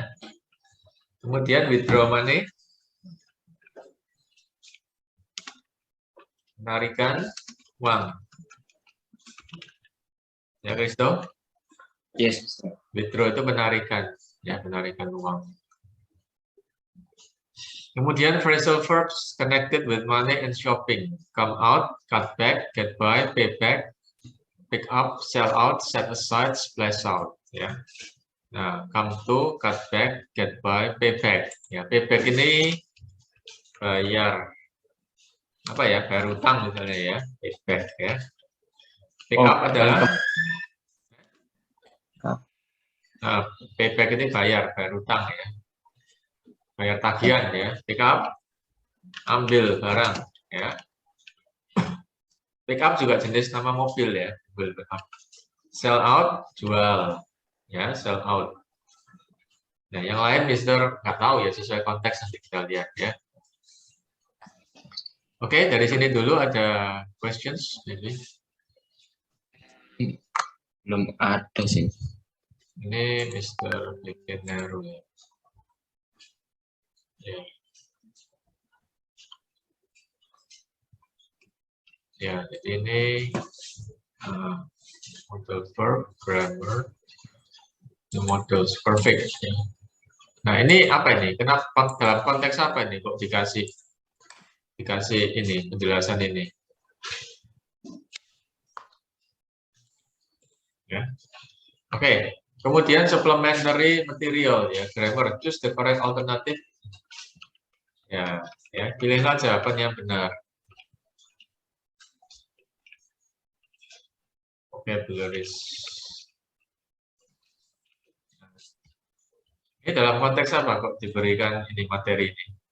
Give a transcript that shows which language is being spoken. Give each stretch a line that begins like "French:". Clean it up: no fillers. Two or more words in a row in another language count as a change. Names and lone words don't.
Indonesian: Kemudian
English: withdraw money,
Indonesian: menarikan uang. Ya, Kristo? Yes. Withdraw itu menarikan, ya, menarikan uang.
English: Kemudian phrasal verbs connected with money and shopping. Come out, cut back, get by, pay back, pick up, sell out, set aside, splash out.
Indonesian: Ya. Nah,
English: come to, cut back, get by, pay back.
Indonesian: Ya,
English: pay back
Indonesian: ini bayar apa ya? Bayar utang misalnya ya,
English: pay back
Indonesian: ya.
English: Pick up
Indonesian: adalah
English: pay back
Indonesian: ini bayar utang ya. Bayar tagihan ya.
English: Pick up,
Indonesian: ambil barang ya.
English: Pick up
Indonesian: juga jenis nama mobil ya, mobil
English: pick up. Sell out,
Indonesian: jual ya,
English: sell out.
Indonesian: Nah, yang lain Mister nggak tahu ya, sesuai konteks nanti kita lihat ya. Oke, dari sini dulu ada
English: questions maybe.
Indonesian: Belum ada sih. Ini Mister Bekenaru ya. Ya. Ya, jadi ini
English: model verb, grammar, the models perfect.
Indonesian: Ya. Nah, ini apa ini? Kenapa dalam konteks apa ini kok dikasih ini penjelasan ini? Ya. Oke. Kemudian
English: supplementary material
Indonesian: ya, grammar,
English: choose the correct alternative.
Indonesian: Ya, ya, pilihlah jawaban yang benar. Vocabularies. Ini dalam konteks apa kok diberikan ini materi ini?